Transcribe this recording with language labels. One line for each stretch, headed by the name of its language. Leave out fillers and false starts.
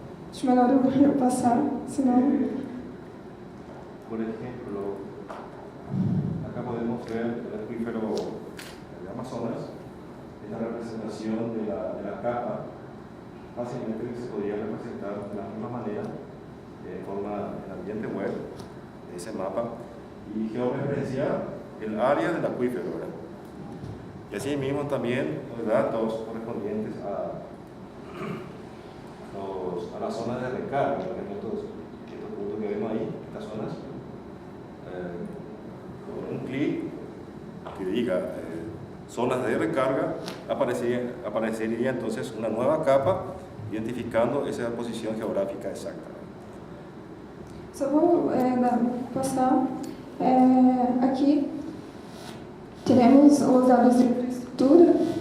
Portuguese: Acho melhor eu passar, senão...
Spanish: Por ejemplo, acá podemos ver el acuífero de Amazonas, esta representación de la capa, fácilmente se podría representar de la misma manera en el ambiente web de ese mapa y georreferenciar el área del acuífero, ¿verdad? Y así mismo también los datos correspondientes a las zonas de recarga, por ejemplo, estos puntos que vemos ahí, estas zonas, con un clic que diga zonas de recarga, aparecería entonces una nueva capa identificando esa posición geográfica exacta.
Portuguese: Só vou passar. Aqui teremos os dados de infraestrutura.